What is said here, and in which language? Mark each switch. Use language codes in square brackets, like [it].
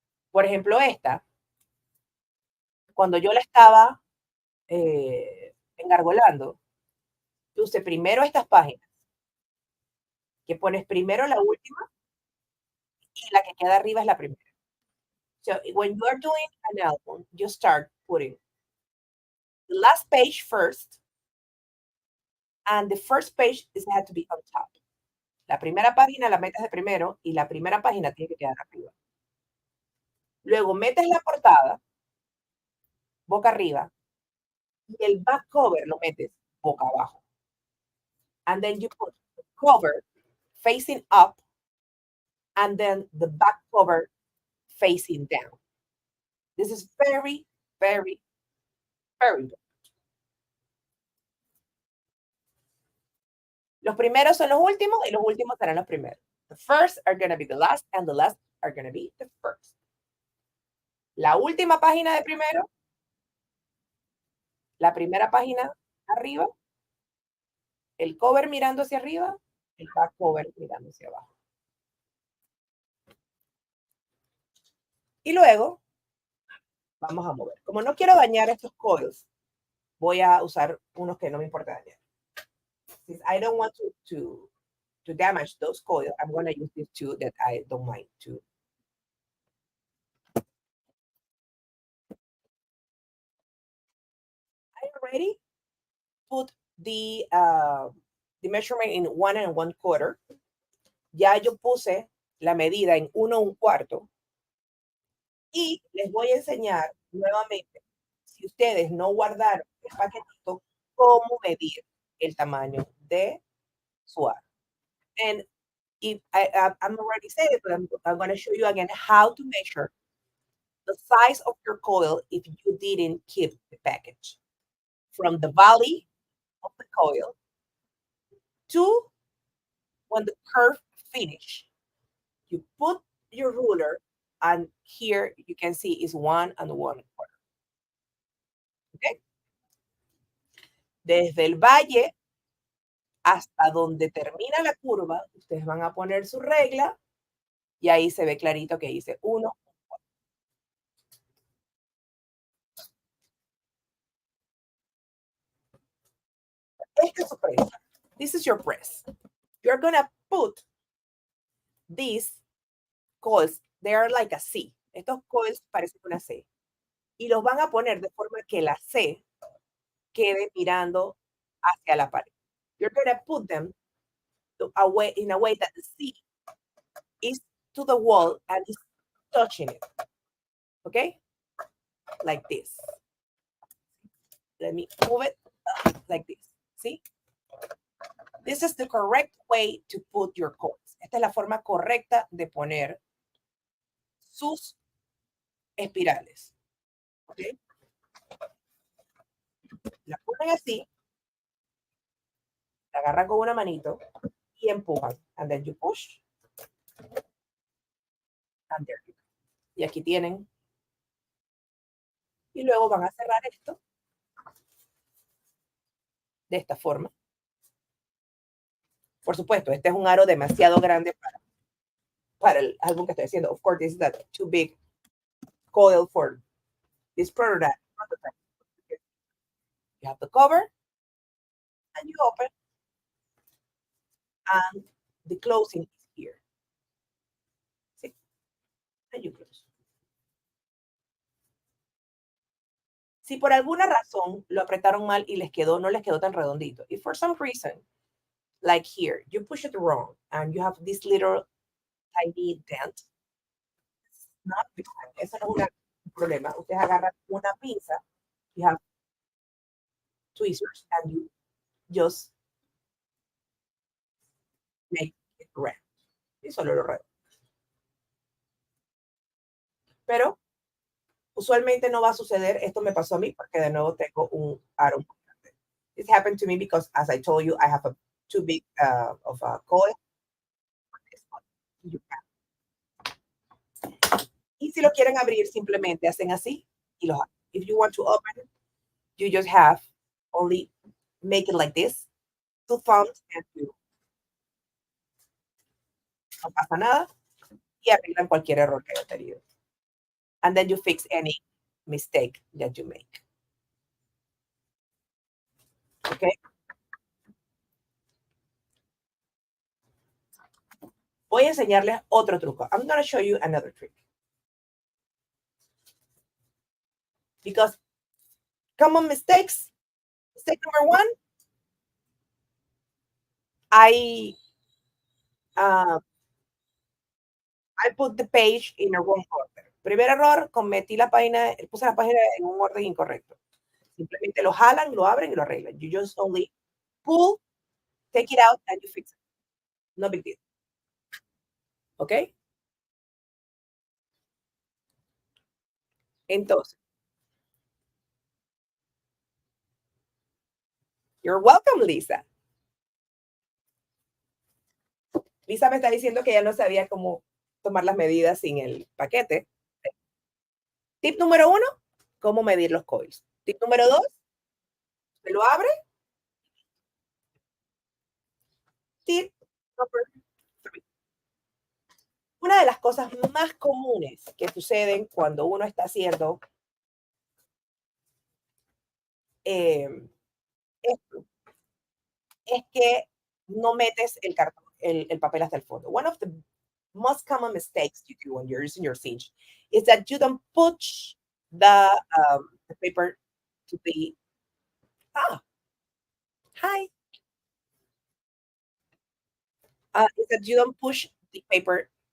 [es] Por ejemplo, esta, cuando yo la estaba engargolando, puse primero estas páginas, que pones primero la última y la que queda arriba es la primera. [en] So when you are doing an album, you start putting the last page first, and the first page is had to be on top. [es] La primera página la metes de primero y la primera página tiene que quedar arriba. Luego metes la portada boca arriba y el back cover lo metes boca abajo. [en] And then you put the cover facing up and then the back cover facing down. This is very, very, very good. [es] Los primeros son los últimos y los últimos serán los primeros. [en] The first are going to be the last and the last are going to be the first. [es] La última página de primero, la primera página arriba, el cover mirando hacia arriba, el back cover mirando hacia abajo. Y luego vamos a mover. Como no quiero dañar estos coils, voy a usar unos que no me importa dañar. [en] Since I don't want to damage those coils, I'm going to use these two that I don't mind to. I already put the measurement in 1 1/4. [es] Ya yo puse la medida en 1 1/4. Y les voy a enseñar nuevamente, si ustedes no guardaron el paquetito, cómo medir el tamaño de su aro. [en] And if I'm already saying it, but I'm going to show you again how to measure the size of your coil if you didn't keep the package. From the valley of the coil to when the curve finish. You put your ruler, and here you can see is 1 1/4. Okay? [es] Desde el valle hasta donde termina la curva, ustedes van a poner su regla y ahí se ve clarito que dice 1. Esta es su presa. [en] This is your press. You're going to put these coils, they are like a C. [es] Estos coils parecen una C. Y los van a poner de forma que la C quede mirando hacia la pared. [en] You're going to put them in a way that the C is to the wall and is touching it. Okay? Like this. Let me move it like this. See? This is the correct way to put your coils. [es] Esta es la forma correcta de poner sus espirales. ¿Okay? La ponen así, la agarran con una manito y empujan. [en] And then you push. And there you go. [es] Y aquí tienen. Y luego van a cerrar esto de esta forma. Por supuesto, este es un aro demasiado grande para el álbum que estoy haciendo. [en] Of course, this is too big coil for this prototype. You have the cover, and you open, and the closing is here. See? And you close. [es] Si por alguna razón lo apretaron mal y no les quedó tan redondito, [en] if for some reason, like here, you push it wrong, and you have this little tiny dent, [es] no, eso no es un problema. Ustedes agarran una pinza, [en] you have tweezers, and you just make it round. [es] Y solo lo redondo. Pero usualmente no va a suceder. Esto me pasó a mí porque de nuevo tengo un aro muy grande. [en] This happened to me because, as I told you, I have too big of a coil. [es] Y si lo quieren abrir, simplemente hacen así y los abren. [en] If you want to open it, you just have only make it like this, 2 thumbs, and you. [es] No pasa nada y arreglan cualquier error que haya tenido. [en] And then you fix any mistake that you make. Okay? [es] Voy a enseñarles otro truco. [en] I'm going to show you another trick. Because common mistakes, mistake number 1, I put the page in a wrong order. [es] Primer error, puse la página en un orden incorrecto. Simplemente lo jalan, lo abren y lo arreglan. [en] You just only pull, take it out, and you fix it. No big deal. ¿Ok? Entonces, you're welcome, Lisa. [es] Lisa me está diciendo que ya no sabía cómo tomar las medidas sin el paquete. Tip número 1, cómo medir los coils. Tip número 2, se lo abre. Tip número 3. Una de las cosas más comunes que suceden cuando uno está haciendo esto, es que no metes el papel hasta el fondo. [en] One of the most common mistakes you do when you're using your cinch is that you don't push the paper to the ah hi is that you don't push the paper.